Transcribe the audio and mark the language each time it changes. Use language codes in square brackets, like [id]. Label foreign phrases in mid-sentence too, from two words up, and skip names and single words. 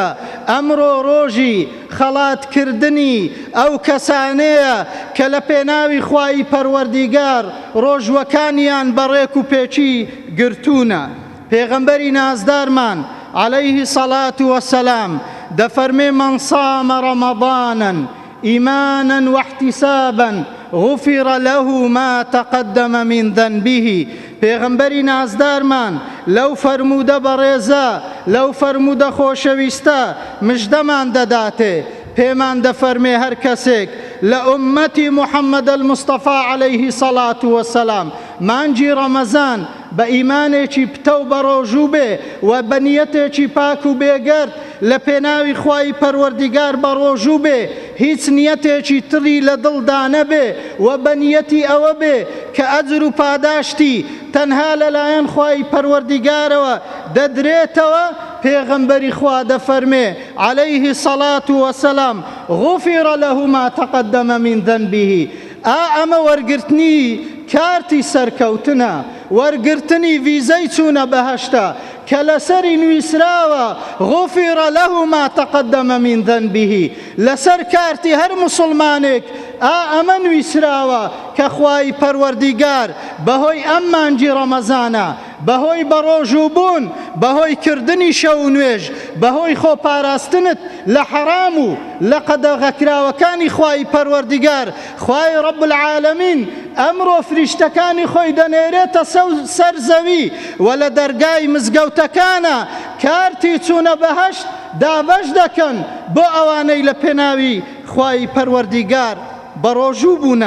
[ckb] ئەمڕۆ ڕۆژی خەڵاتکردنی ئەو کەسانەیە کە لە پێناوی خوای پەروەردیگار ڕۆژوەکانیان بەڕێک و پێچی گرتوونە. پێغەمبەری نازدارمان [ar] عەلەیهی سەڵات وەسەلام [ckb] دەفەرمێ [ar] من صام رمضانا إيمانا واحتسابا غفر له ما تقدم من ذنبه. [ckb] پێغەمبەری نازدارمان لەو فەرموودە بەڕێزە، لەو فەرموودە خۆشەویستە مژدەمان دەداتێ. پێمان دەفەرمێ هەر کەسێک لە ئومەتی محەممەد المستەفا [ar] عەلەیهی سەڵات وەسەلام [ckb] مانگی ڕەمەزان بە ئیمانێکی پتە و بەڕۆژوو بێ و بە نیەتێکی پاک و بێگەرد لە پێناوی خوای پەروەردیگار بەڕۆژوو بێ، هیچ نیەتێکی تری لە دڵدا نەبێ و بە نیەتی ئەوە بێ کە ئەجر و پاداشتی تەنها لەلایەن خوای پەروەردیگارەوە دەدرێتەوە. پێغەمبەری خوا دەفەرمێ [ar] عەلەیهی سەڵات وەسەلام غوفر له ما تقدم من ذنبه. [ckb] ئەمە وەرگرتنی کارتی سەرکەوتنە، وەرگرتنی ڤیزەی چوونە بەهەشتە کە لەسەری نوویسراوە [ar] غوفر له ما تقدم من ذنبه. [ckb] لەسەر کارتی هەر موسڵمانێک ئەمە نوویسراوە کە خوای پەروەردیگار بەهۆی ئەم مانگی ڕەمەزانە، بەهۆی بەڕۆژووبوون، بەهۆی کردنی شەو و نوێژ، بەهۆی خۆپاراستنت لە حەرام و لە قەدەغەکراوەکانی خوای پەروەردیگار، خوای [ar] ڕەب العالەمین [ckb] ئەمڕۆ فریشتەکانی خۆی دەنێرێتە سەر زەوی و لە دەرگای مزگەوتەکانە کارتی چوونە بەهەشت دابەش دەکەن بۆ ئەوانەی لە پێناوی خوای پەروەردیگار بەڕۆژوو بوونە.